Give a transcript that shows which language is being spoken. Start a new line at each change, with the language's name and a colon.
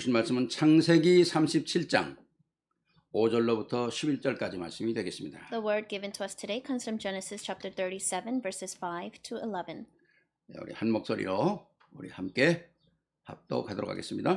Korean: 주신 말씀은 창세기 37장 5절로부터 11절까지 말씀이 되겠습니다.
English: The word given to us today comes from Genesis chapter 37, verses 5 to 11.
Korean: 네, 우리 한 목소리로 우리 함께 합독하도록 하겠습니다.